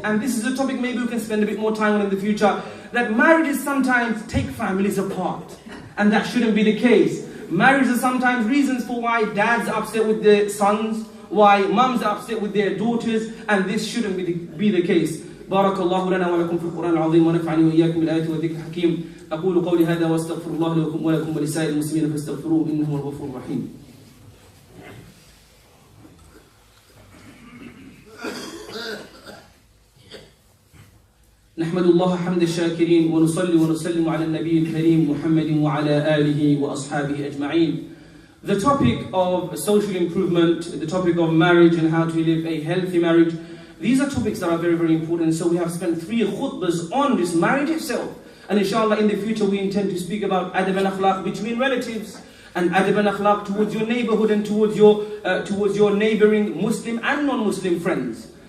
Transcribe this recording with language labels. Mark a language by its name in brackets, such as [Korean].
[English] And this is a topic maybe we can spend a bit more time on in the future, that marriages sometimes take families apart. And that shouldn't be the case. Marriages are sometimes reasons for why dads are upset with their sons, why mums are upset with their daughters, and this shouldn't be the case. [Arabic] بارك الله لنا ولكم في القرآن العظيم ونفعني وإياكم بالآيات والذكر الحكيم. أقول قولي هذا واستغفر الله لكم ولكم ولسائر المسلمين فاستغفروه إنه هو الغفور الرحيم. نحمد الله حمد الشاكرين ونصلي ونسلم على النبي الكريم محمد وعلى آله وأصحابه أجمعين. [English] The topic of social improvement, the topic of marriage and how to live a healthy marriage, these are topics that are very, very important. So we have spent 3 khutbahs on this marriage itself. And inshallah in the future we intend to speak about adab and akhlaq between relatives, and adab and akhlaq towards your neighborhood and towards your neighboring Muslim and non-Muslim friends.